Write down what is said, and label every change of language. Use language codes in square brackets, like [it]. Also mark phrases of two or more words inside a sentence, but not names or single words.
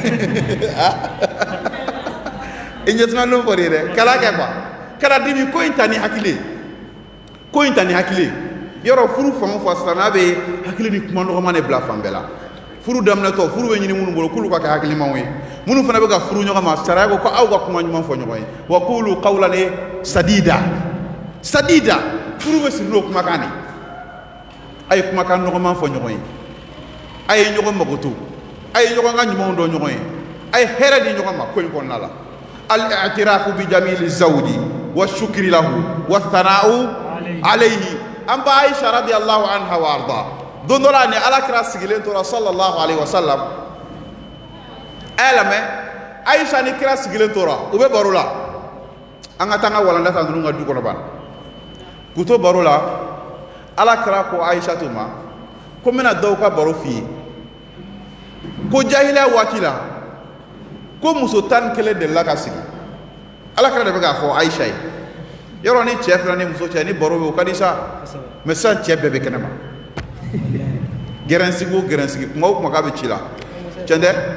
[bm] i ɲɛsuma lo fɔ de ye dɛ kala kɛ quoi kala dimi ko in ta ni hakili ko in ta ni hakili yɔrɔ furu fan o fan sisan n'a bɛ hakili ni kuma nɔgɔma de bila fan bɛɛ la furu daminɛtɔ furu bɛ ɲini minnu bolo k'olu ka kɛ hakilimaw ye minnu fana bɛ ka furu ɲɔgɔn ma sariya ko aw ka kuma ɲuman fɔ ɲɔgɔn ye [ar] وقولوا قولا سديدا [bm] sadida furu bɛ siri n'o kumakan de a ye kumakan nɔgɔman fɔ ɲɔgɔn ye a ye ɲɔgɔn mago to a ye ɲɔgɔn ka ɲumanw dɔn ɲɔgɔn ye a ye hɛrɛ di ɲɔgɔn ma ko in kɔnɔna la [ar] الاعتراف بجميل الزوج والشكر له والثناء عليه [bm] an ba Aisha [ar] رضي الله عنها وأرضاها [bm] don dɔ la ni alakira sigilen tora [ar] صلى الله عليه وسلم [bm] lamɛn Aisha ni kira sigilen tora u bɛ baro la an ka taa an ka walanda ta ninnu ka du kɔnɔ ban k'u to baro la alakira ko Aisha to ma ko n bɛna dɔw ka baro f'i ye ko jahiliya waati la ko muso 11 delila ka sigi alakira de bɛ k'a fɔ Aisha ye yɔrɔ ni cɛ fila ni muso cɛ ni baro bɛ o ka di sa mɛ sisan cɛ bɛɛ bɛ kɛnɛma gɛrɛnsigi o gɛrɛnsigi kuma o kuma k'a bɛ ci la tiɲɛ tɛ